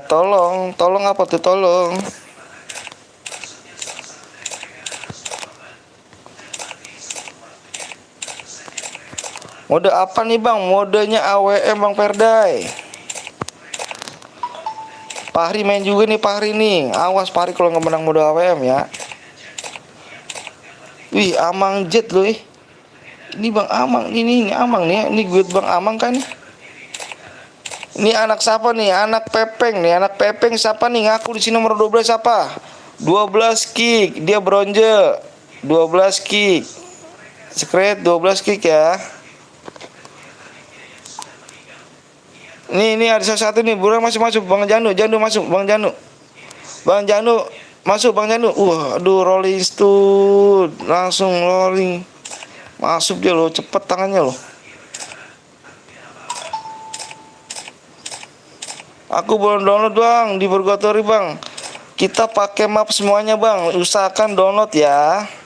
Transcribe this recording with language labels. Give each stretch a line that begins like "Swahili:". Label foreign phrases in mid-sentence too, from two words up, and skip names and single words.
Indonesian: Tolong apa tuh, tolong. Mode apa nih bang? Modenya AWM bang Perdai. Fahri main juga nih, Fahri nih. Awas Fahri kalau nggak menang mode AWM ya. Wih, Amang Jet loh. Ini bang Amang, ini Amang nih. Ini gue bang Amang kan nih. Ini anak siapa nih? Anak Pepeng nih. Anak Pepeng siapa nih? Ngaku di sini nomor 12 siapa? 12 kick. Dia bronze. 12 kick. Secret 12 kick ya. Ini ada salah satu nih, buruan masuk Bang Janu masuk Bang Janu masuk Bang Janu. Aduh,
English: rolling stud,
Indonesian: langsung rolling masuk dia loh, cepet tangannya loh. Aku belum download bang di Purgatory bang. Kita pakai map semuanya bang, usahakan download ya.